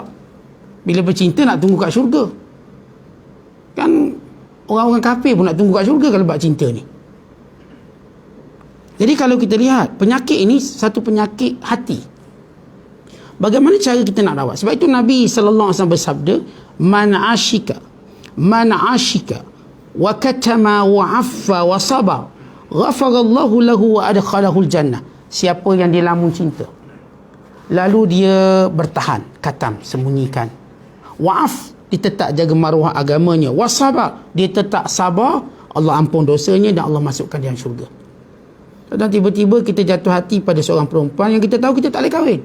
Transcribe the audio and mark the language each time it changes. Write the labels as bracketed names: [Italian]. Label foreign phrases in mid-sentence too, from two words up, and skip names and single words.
[Malay] Bila bercinta nak tunggu kat syurga. Kan orang-orang kafir pun nak tunggu kat syurga kalau bab cinta ni. Jadi kalau kita lihat, penyakit ini satu penyakit hati. Bagaimana cara kita nak rawat? Sebab itu Nabi SAW bersabda, [Arabic] من عشق وكتم وعف وصبر غفر الله له وأدخله الجنة. [Malay] Siapa yang dia lamun cinta, lalu dia bertahan, katam, sembunyikan. Wa'af, dia tetap jaga maruah agamanya. Wasabar, dia tetap sabar, Allah ampun dosanya dan Allah masukkan dia syurga. Dan tiba-tiba kita jatuh hati pada seorang perempuan yang kita tahu kita tak boleh kahwin.